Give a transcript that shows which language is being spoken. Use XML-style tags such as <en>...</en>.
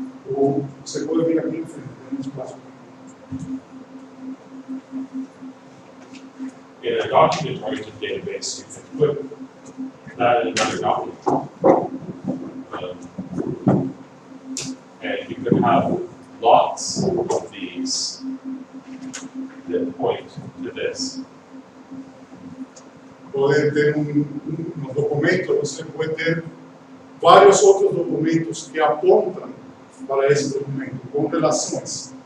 <pt>Ou você pode vir aqui em frente, tem um espaço.</pt> <en>In a document-oriented database, you can put that in another document. And you could have lots of these that point to this.</en> <pt>Pode ter nos documentos, você pode ter vários outros documentos que apontam para esse documento, com relações.</pt>